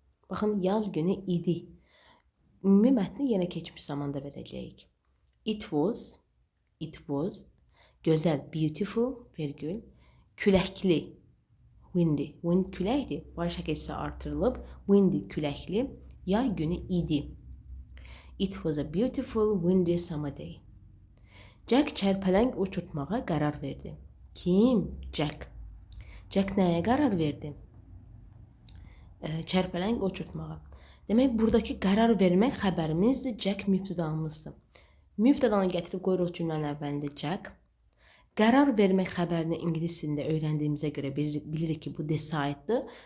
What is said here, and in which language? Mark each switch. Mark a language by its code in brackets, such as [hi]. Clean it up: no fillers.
[az] Baxın, yaz günü idi. Ümumi mətni yenə keçmiş zamanda verəcəyik. It was, gözəl, beautiful, virgül, küləkli, windy, wind küləkdir, var şəkilsə artırılıb, windy küləkli, yay günü idi. [en] It was a beautiful, windy summer day. [az] Jack çərpələng uçurtmağa qərar verdi. Kim? Jack. Jack nəyə qərar verdi? Çərpələng uçurtmağa. Demək, buradakı qərar vermək xəbərimizdir, Jack mübtədamızdır. Mübtədanı gətirib qoyuruq cümlənin əvvəlində Jack. Qərar vermək xəbərini ingilis dilində öyrəndiyimizə görə bilirik ki, bu decide'dır.